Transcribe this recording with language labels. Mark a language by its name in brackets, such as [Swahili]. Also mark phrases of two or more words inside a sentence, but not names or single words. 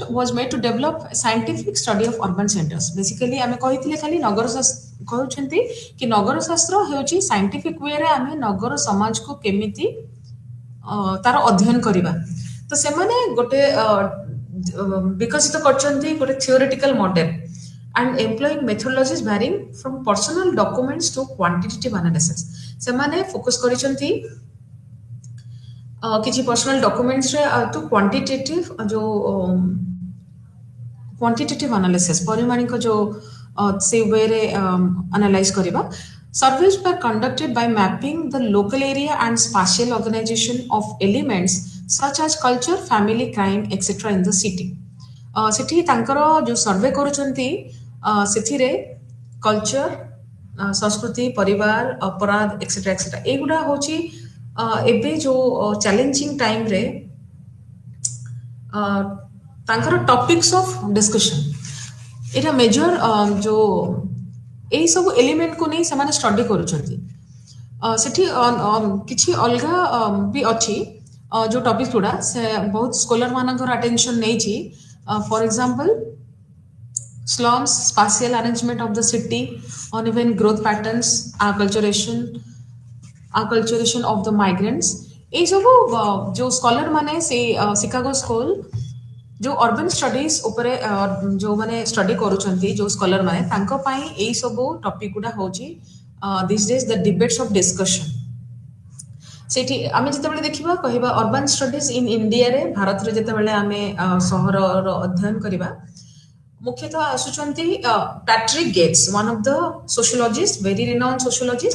[English] was made to develop scientific study of urban centers basically [Odia] ଆମେ କହିଥିଲେ ଖାଲି କହୁଛନ୍ତି କି ନଗରଶାସ୍ତ୍ର ହେଉଛି ସାଇଣ୍ଟିଫିକ୍ ୱେରେ ଆମେ ନଗର ସମାଜକୁ କେମିତି ତାର ଅଧ୍ୟୟନ କରିବା ତ ସେମାନେ ଗୋଟେ ବିକଶିତ କରିଛନ୍ତି ଗୋଟେ [English] theoretical model and employing methodologies varying from personal documents to quantitative analysis [Odia] ସେମାନେ ଫୋକସ୍ କରିଛନ୍ତି କିଛି ପର୍ସନାଲ ଡକୁମେଣ୍ଟସରେ [English] to quantitative analysis [Odia] ପରିମାଣିକ ଯେଉଁ ସେ ୱେରେ ଆନାଲାଇଜ୍ କରିବା surveys [English] were conducted by mapping the local area and spatial organization of elements such as culture family crime etc in the city [Odia] ସେଠି ତାଙ୍କର ଯେଉଁ ସର୍ଭେ କରୁଛନ୍ତି ସେଥିରେ କଲଚର ସଂସ୍କୃତି ପରିବାର ଅପରାଧ ଏକ୍ସେଟ୍ରା ଏକ୍ସେଟ୍ରା ଏଇଗୁଡ଼ା ହେଉଛି ଏବେ ଯେଉଁ ଚ୍ୟାଲେଞ୍ଜିଂ ଟାଇମ୍ରେ ତାଙ୍କର [English] topics of discussion [Odia] ଏଇଟା ମେଜର ଯେଉଁ ଏଇସବୁ ଏଲିମେଣ୍ଟକୁ ନେଇ ସେମାନେ ଷ୍ଟଡି କରୁଛନ୍ତି ସେଠି କିଛି ଅଲଗା ବି ଅଛି ଯେଉଁ ଟପିକ୍ ଗୁଡ଼ା ସେ ବହୁତ ସ୍କୋଲାର ମାନଙ୍କର ଆଟେନସନ୍ ନେଇଛି [English] for example slums, spatial arrangement of the city, uneven growth patterns, acculturation of the migrants. [Odia] ଏଇ ସବୁ ଯୋଉ ସ୍କଲର ମାନେ ସେ ଶିକାଗୋ ସ୍କୁଲ ଯୋଉ [English] urban studies [Odia] ଉପରେ ଯୋଉମାନେ ଷ୍ଟଡି କରୁଛନ୍ତି ଯୋଉ ସ୍କଲର ମାନେ ତାଙ୍କ ପାଇଁ ଏଇ ସବୁ ଟପିକ ଗୁଡା ହଉଛି [English] these days the debates of discussion. [Odia] ସେଇଠି ଆମେ ଯେତେବେଳେ ଦେଖିବା କହିବା [English] urban studies in [Odia] ଇଣ୍ଡିଆରେ ଭାରତରେ ଯେତେବେଳେ ଆମେ ସହରର ଅଧ୍ୟୟନ କରିବା ମୁଖ୍ୟତଃ ଆସୁଛନ୍ତି ପ୍ୟାଟ୍ରିକ୍ ଗେଟ୍ସ [English] one of the sociologist very renowned sociologist.